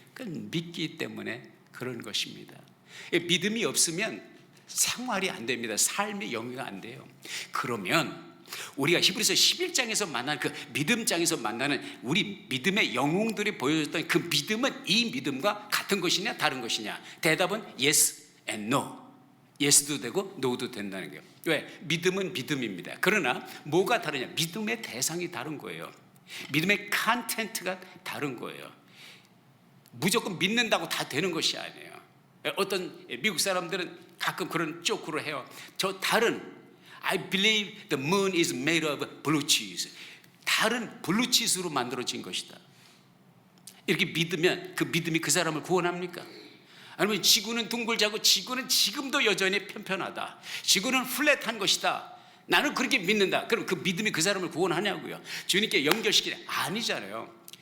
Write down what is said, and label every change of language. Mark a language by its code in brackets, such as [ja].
[ko] 그건 믿기 때문에 그런 것입니다. 믿음이 없으면 생활이 안 됩니다. 삶의 영위가 안 돼요. 그러면 우리가 히브리서 11장에서 만난 그 믿음장에서 만나는 우리 믿음의 영웅들이 보여줬던 그 믿음은 이 믿음과 같은 것이냐 다른 것이냐? 대답은 [en] yes and no. [ko] 예스도 되고 노도 된다는 거예요. 왜? 믿음은 믿음입니다. 그러나 뭐가 다르냐? 믿음의 대상이 다른 거예요. 믿음의 컨텐츠가 다른 거예요. 무조건 믿는다고 다 되는 것이 아니에요. 어떤 미국 사람들은 가끔 그런 조크를 해요. 저 달은 [en] I believe the moon is made of blue cheese. [ko] 달은 블루치즈로 만들어진 것이다. 이렇게 믿으면 그 믿음이 그 사람을 구원합니까? 아니면 지구는 둥글자고 지구는 지금도 여전히 편편하다. 지구는 플랫한 것이다. 나는 그렇게 믿는다. 그럼 그 믿음이 그 사람을 구원하냐고요? 주님께 연결시키냐? 아니잖아요.